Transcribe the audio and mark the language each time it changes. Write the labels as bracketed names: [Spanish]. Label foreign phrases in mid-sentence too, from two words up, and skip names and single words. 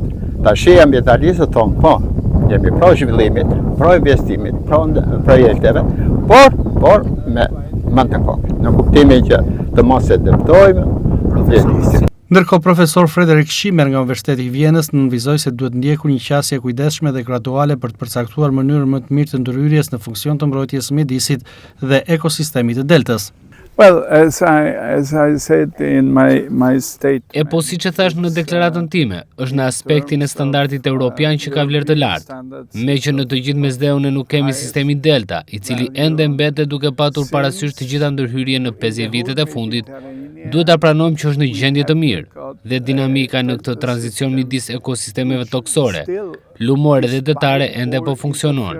[Albanian] Tash ambientalistët thonë po, jemi pro zhvillimit, pro investimit, pro projekteve, por me mend të kokë, në kuptimin që të mos e dëmtojmë projektin. Ndërkohë, profesor Frederik Schimmer nga Universiteti i Vienës nënvizoi se duhet ndjekur një qasje kujdesshme dhe graduale për të përcaktuar mënyrën më të mirë të ndërhyrjes në funksion të mbrojtjes së mjedisit dhe ekosistemit të deltës. [English] Well, as I said in my state. [Albanian] Po siç e thash në deklaratën time, është në aspektin e standardit evropian që ka vlerë të lartë. Me që në të gjithë mesdheun nuk kemi sistemin delta, i cili ende mbetet duke patur parasysh të gjitha ndërhyrje në 50 vitet e fundit, duhet ta pranojmë që është në gjendje të mirë dhe dinamika në këtë tranzicion midis ekosistemeve toksore, lumore dhe detare ende po funksionon.